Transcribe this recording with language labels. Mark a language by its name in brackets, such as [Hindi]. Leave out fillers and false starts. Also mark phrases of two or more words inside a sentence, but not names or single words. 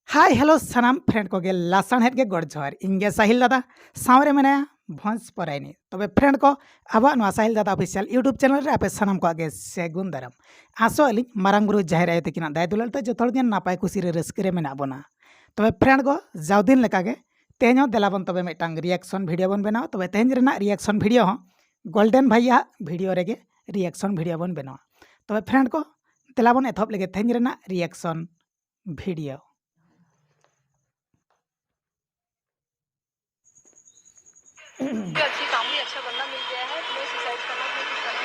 [English] hi hello [Santali] सनाम फ्रेंड को गे लासन हेड गे गड़ जोहार इंगे साहिल दादा सावरे मेना भंस परायनी तबे फ्रेंड को अब साहिल दादा [English] official YouTube channel [Santali] रे आपे सनाम को आगे सेगुन दाराम आसो अली मारंग बुरु जाहिर आयो तकिना दाय दुलाल ते जतोड़ गे नापाय खुशी रे रस्क रे मेना बना तबे फ्रेंड को जाव दिन लेका गे तेनो देलाबन तबे मेटांग [English] reaction video [Santali] बन बनाओ तबे तेहन रेना [English] reaction video [Santali] हो गोल्डन भैया वीडियो रेगे [English] reaction video [Santali] बन बनाओ तबे फ्रेंड को देलाबन एथप लेगे तेहन रेना [English] reaction video [Hindi] अच्छी काम भी अच्छा बंदा मिल गया है तुम्हें सुसाइड करना क्यों कर रहा है